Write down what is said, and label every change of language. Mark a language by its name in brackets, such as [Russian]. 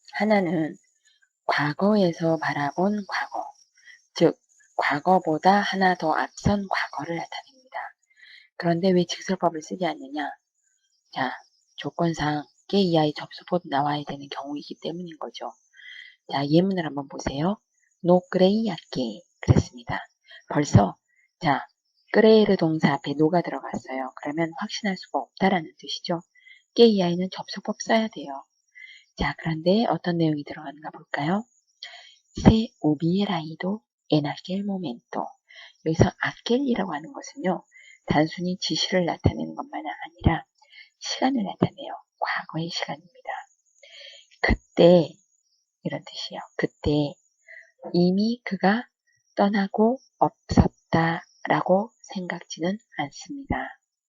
[Korean] 하나는 과거에서 바라본 과거, 즉 과거보다 하나 더 앞선 과거를 나타냅니다. 그런데 왜 직설법을 쓰지 않느냐? 자, 조건상 께 이하의 접수법이 나와야 되는 경우이기 때문인 거죠. 자, 예문을 한번 보세요. [Spanish] No creía que [Korean] 그랬습니다. 벌써 자, creer 동사 앞에 no가 들어갔어요. 그러면 확신할 수가 없다라는 뜻이죠. que 이하에는 접수법 써야 돼요. 자, 그런데 어떤 내용이 들어가는가 볼까요? [Spanish] Se hubiera ido en aquel momento. [Korean] 여기서 aquel이라고 하는 것은요, 단순히 지시를 나타내는 것만 아니라 시간을 나타내요. 과거의 시간입니다. 그때 이런 뜻이에요. 그때 이미 그가 떠나고 없었다라고 생각지는 않습니다.